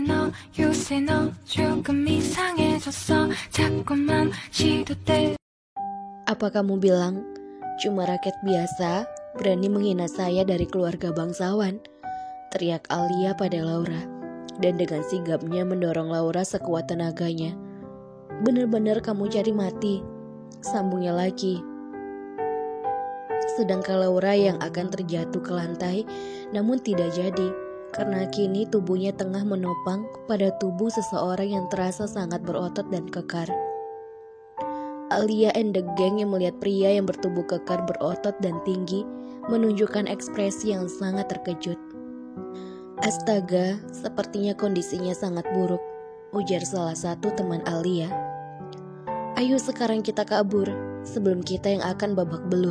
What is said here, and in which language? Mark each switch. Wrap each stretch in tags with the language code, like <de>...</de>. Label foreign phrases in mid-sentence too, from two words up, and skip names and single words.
<ko>요새 너 조금 이상해졌어 자꾸만 시도돼.</ko> <id>Apa kamu bilang cuma rakyat biasa berani menghina saya dari keluarga bangsawan? Teriak Alia pada Laura dan dengan sigapnya mendorong Laura sekuat tenaganya. Benar-benar kamu cari mati, sambungnya lagi. Sedangkan Laura yang akan terjatuh ke lantai namun tidak jadi karena kini tubuhnya tengah menopang pada tubuh seseorang yang terasa sangat berotot dan kekar. Alia</id> <en>and the gang</en> <id>yang melihat pria yang bertubuh kekar, berotot dan tinggi menunjukkan ekspresi yang sangat terkejut. Astaga, sepertinya kondisinya sangat buruk, ujar salah satu teman Alia. Ayo sekarang kita kabur sebelum kita yang akan babak belur.</id>